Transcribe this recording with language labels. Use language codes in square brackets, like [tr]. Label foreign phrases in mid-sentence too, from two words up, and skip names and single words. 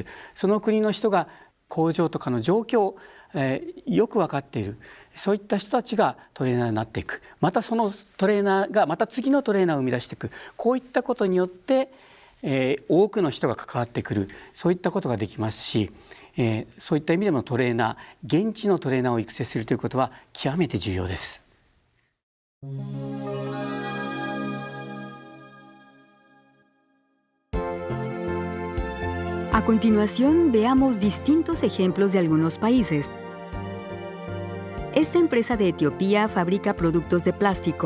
[ja] その国の人が工場とかの状況をよく分かっている、そういった人たちがトレーナーになっていく、またそのトレーナーがまた次のトレーナーを生み出していく、こういったことによって、多くの人が関わってくる、そういったことができますし、そういった意味でもトレーナー、現地のトレーナーを育成するということは極めて重要です。 [es] A continuación, veamos distintos ejemplos de algunos países. Esta empresa de Etiopía fabrica productos de plástico.